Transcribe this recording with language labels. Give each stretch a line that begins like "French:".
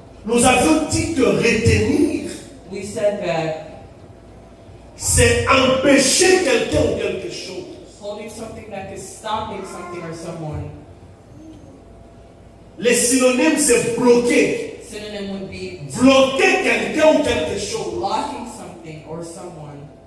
French: Nous avions dit que retenir,
English: We said that
French: c'est empêcher quelqu'un ou quelque chose.
English: holding something that is stopping something or someone.
French: Les synonymes, c'est bloquer.
English: Synonym would be
French: Bloquer quelqu'un ou quelque chose.
English: blocking something or someone.